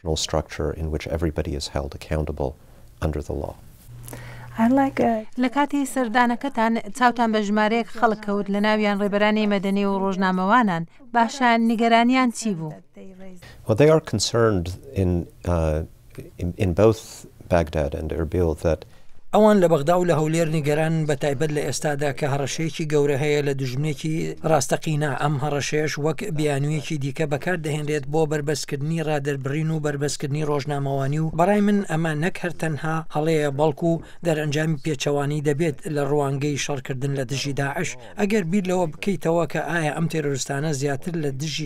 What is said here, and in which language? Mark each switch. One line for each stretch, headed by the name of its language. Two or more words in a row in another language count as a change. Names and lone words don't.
Central Kurdish: لە کاتی سەردانەکەتان چاوتان بە ژمارەیەک خەڵک کەوت لە ناویان ڕێبەرانی مەدەنی و ڕۆژنامەوانان باشە نیگەرانیان چی بوو؟
English: Well, they are concerned in both Baghdad and Erbil that
Central Kurdish: ئەوان لە بەغدا و لە هەولێر نیگەران بە تایبەت لە ئێستادا کە هەڕەشەیەکی گەورە هەیە لە دژمنێکی ڕاستەقینە ئەم هەڕەشەیەش وەک بیانوویەکی دیکە بەکار دەهێنرێت بۆ بربەستکردنی ڕادەربڕین و بربەستکردنی ڕۆژنامەوانی و بەڕای من ئەمە نەک هەر تەنها هەڵەیە بەڵکو و دەرئەنجامی پێچەوانی دەبێت لە ڕوانگەی شەڕکردن لە دژی داعش ئەگەر بیر لەوە بکەیتەوە کە ئایا ئەم تێرۆریستانە زیاتر لە دژی